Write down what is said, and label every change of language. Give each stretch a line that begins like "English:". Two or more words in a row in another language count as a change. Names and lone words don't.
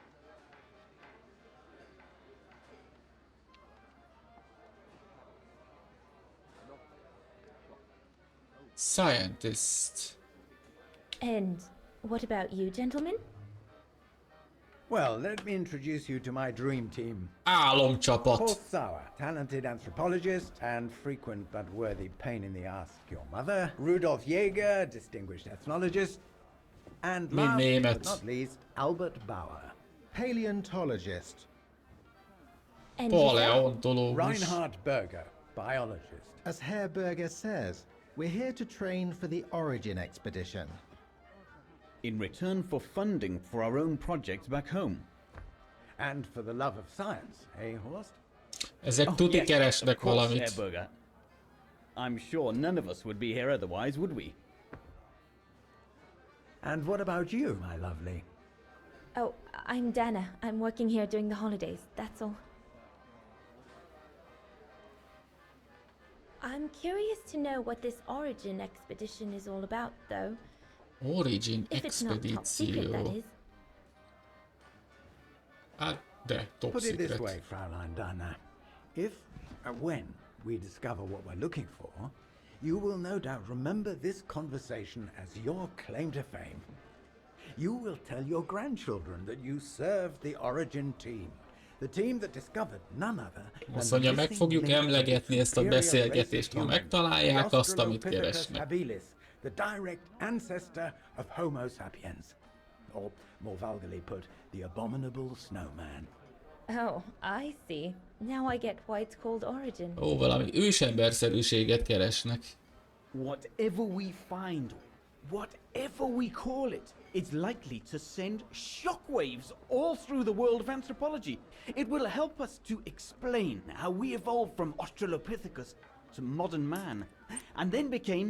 English: Scientist. And what about you, gentlemen? Well, let me introduce you to my dream team.
Hungarian: Álomcsapat.
English: Horst Sauer, talented anthropologist and frequent but worthy pain in the ass to your mother. Rudolf Jäger, distinguished ethnologist. And last but not least, Albert Bauer, paleontologist. And
Hungarian: Paleontológus.
English: Reinhard Berger, biologist. As Herr Berger says, we're here to train for the Origin expedition. In return for funding for our own projects back home. And for the love of science, eh, Horst?
Hungarian: Ezek tuti
English: yes,
Hungarian: keresnek
English: of course,
Hungarian: valamit.
English: Herr Berger. I'm sure none of us would be here otherwise, would we? And what about you, my lovely? Oh, I'm Dana. I'm working here during the holidays, that's all. I'm curious to know what this Origin expedition is all about, though.
Hungarian: Origin
English: If it's not top secret, that
Hungarian: expedíció.
English: is.
Hungarian: Hát, de top
English: Put it this secret. way, Fraulein Dana. If, when we discover what we're looking for, you will no doubt remember this conversation as your claim to fame. You will tell your grandchildren that you served the Origin team. The team that discovered none other than
Hungarian: Azt mondja, meg fogjuk emlegetni ezt a beszélgetést, ha megtalálják azt, amit keresnek.
English: habilis, the direct ancestor of Homo sapiens. Or, more vulgarly put, the abominable snowman. Oh, I see. Now I get why it's called Origin.
Hungarian: Ó, valami ősemberszerűséget keresnek.
English: Whatever we find, whatever we call it, it's likely to send shockwaves all through the world of anthropology. It will help us to explain how we evolved from Australopithecus to modern man, and then became...